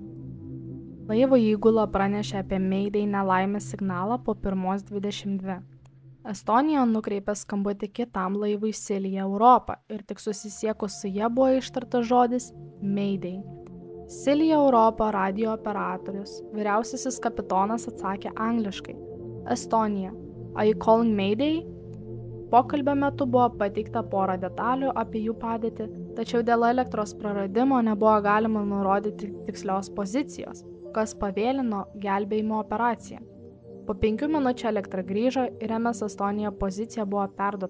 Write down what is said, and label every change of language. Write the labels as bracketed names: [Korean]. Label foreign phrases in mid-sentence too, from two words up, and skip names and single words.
[Lithuanian] Laivo įgula pranešė apie Mayday nelaimės signalą po 1:22. Estonija nukreipė skambutį kitam laivui Silja Europa ir tik susisiekus su ja buvo ištartas žodis Mayday. Silja Europa radijo operatorius, vyriausiasis kapitonas atsakė angliškai Estonia, [English] are you calling Mayday? [Lithuanian] Pokalbio metu buvo pateikta pora detalių apie jų padėtį, tačiau dėl elektros praradimo nebuvo galima nurodyti tikslios pozicijos, kas pavėlino gelbėjimo operaciją. Po 5 minučių elektra grįžo ir MS Estonia pozicija buvo perduota.